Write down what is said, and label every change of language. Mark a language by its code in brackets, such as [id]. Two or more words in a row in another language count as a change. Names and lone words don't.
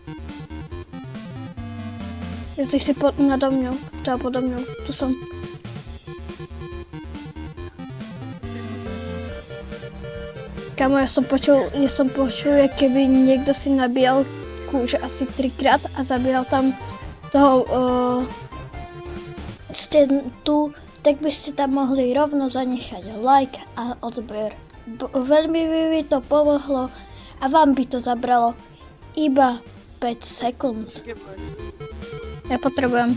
[cs] Jo, ty jsi nado mnou, teda podo mnou, tu jsem. Kámo, já jsem počul, jak keby někdo si nabíjel kůže asi 3krát a zabíjal tam toho, [sk] Ste tu, tak by ste tam mohli rovno zanechať like a odber. Veľmi by mi to pomohlo a vám by to zabralo iba 5 sekúnd. ja potrebujem.